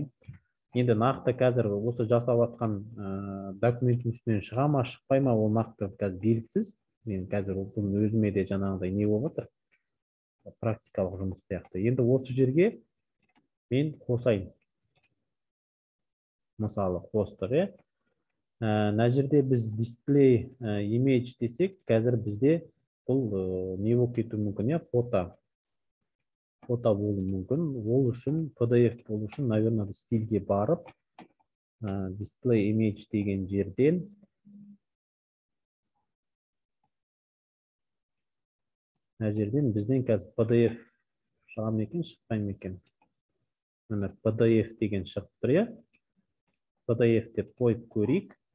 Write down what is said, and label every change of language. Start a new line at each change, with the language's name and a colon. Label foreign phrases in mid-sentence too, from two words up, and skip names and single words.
Kazakh: Енді нақты қазір осы жасап жатқан документтің үстінен шыға ма, шықпай ма, ол нақты қазір белгісіз. Мен қазір өзіме де жаңағыдай не болып отыр. Практикалық жұмыс сияқты. Енді осы жерге мен қосайын. Мысалы, қостық, Мына жерде біз
English: display image
Kazakh: десек, қазір бізде бұл не болып кетуі мүмкін, фото болуы мүмкін. Ол үшін PDF болу үшін, наверное, стильге барып,
English: display image
Kazakh: деген жерден мына жерден бізден қазір PDF шыға ма екен, шықпай ма екен. Мына PDF деген шығып тұр, PDF деп қойып көрейік.